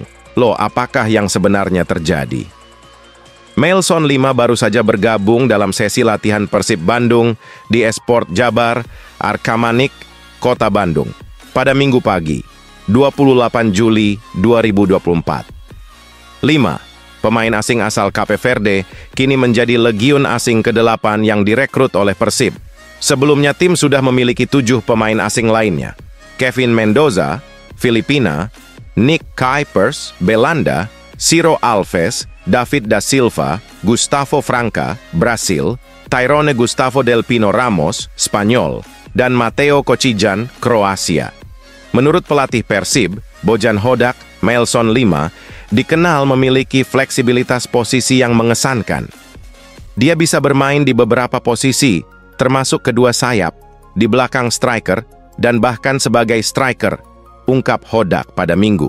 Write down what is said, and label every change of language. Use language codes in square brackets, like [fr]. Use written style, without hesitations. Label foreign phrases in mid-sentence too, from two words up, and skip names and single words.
[id] Loh, apakah yang sebenarnya terjadi? Mailson Lima baru saja bergabung dalam sesi latihan Persib Bandung di Esport Jabar, Arkamanik, Kota Bandung, pada Minggu pagi, 28 Juli 2024. 5. Pemain asing asal Cape Verde kini menjadi legiun asing ke-8 yang direkrut oleh Persib. Sebelumnya tim sudah memiliki 7 pemain asing lainnya. Kevin Mendoza, Filipina, Nick Kuipers, Belanda, Ciro Alves, David da Silva, Gustavo Franca, Brasil, Tyrone Gustavo Del Pino Ramos, Spanyol, dan Mateo Kocijan, Kroasia. Menurut pelatih Persib, Bojan Hodak, Mailson 5, dikenal memiliki fleksibilitas posisi yang mengesankan. Dia bisa bermain di beberapa posisi, termasuk kedua sayap, di belakang striker, dan bahkan sebagai striker, ungkap Hodak pada Minggu.